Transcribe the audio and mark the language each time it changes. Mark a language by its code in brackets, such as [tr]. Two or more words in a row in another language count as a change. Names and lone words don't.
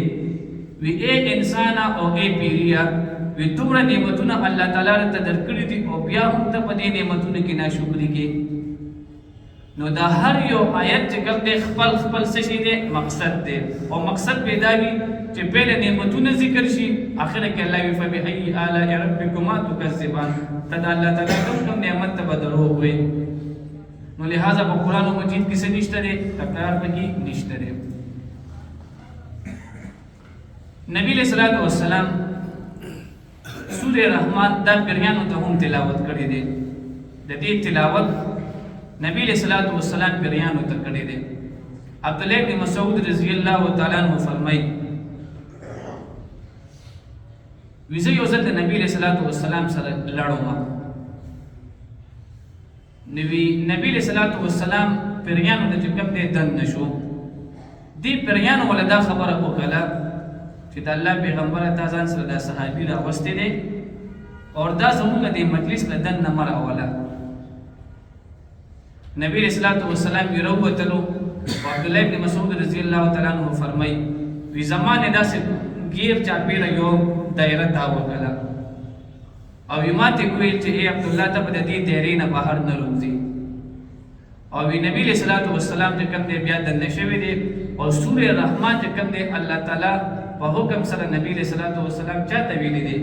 [ps] وی اے انسانا او اے پیریا، وی دومره نعمتونه الله تعالی ته درکړي دي او بیا هم ته په دې نعمتونو کې ناشکري کوي. نو دا هر یو آیت چې کوم دی خپل څه شي دی؟ مقصد دی. او مقصد پیدا وي چې پهله نعمتونه ذکر شي، آخره کې الله وی [ar] فبأي آلاء ربكما تكذبان. [ps] ته د الله تعالی کوم نعمت ته به دروغ وایې. نو لہذا په قرآن مجید کې څه نشته دی؟ تکرار پکې نشته دی. نبی [ar] علیہ الصلوۃ والسلام [ps] سورة رحمان دا پیریانو ته هم تلاوت کړی دی. د دې تلاوت نبی [ar] علیہ الصلوۃ والسلام [ps] پیریانو ته کړی دی. عبداللہ بن مسعود [ar] رضی اللہ تعالی عنہ [ps] فرمایي ویزه یو ځل د نبی [ar] علیہ الصلوۃ والسلام [ps] سره لړم. نبی [ar] علیہ الصلوۃ والسلام [ps] پیریانو د کوم دی دن نشو. دی پیریانو ولدا خبره وکړه چې د الله پیغمبر ته ځان سره د صحابي راوستي دي او دا زموږ د مجلس له دن نه مراوله. نبی [ar] علیہ الصلوۃ والسلام [ps] یې راووتلو. عبداللہ بن مسعود [ar] رضی اللہ تعالی عنہ [ps] فرمایي وی زمانه داسې غیر چاپیره یو دایره تا وکړه او یې ماته ویل چې ای عبدالله ته په دې دایرې نه بهر نه روځي. او نبی [ar] علیہ الصلوۃ والسلام [ps] چې کوم دی بیا دننه شوی دی. او سورة رحمان چې کوم دی الله تعالی په حکم سره نبی [ar] علیہ الصلوۃ والسلام [ps] چاته ویلي دی؟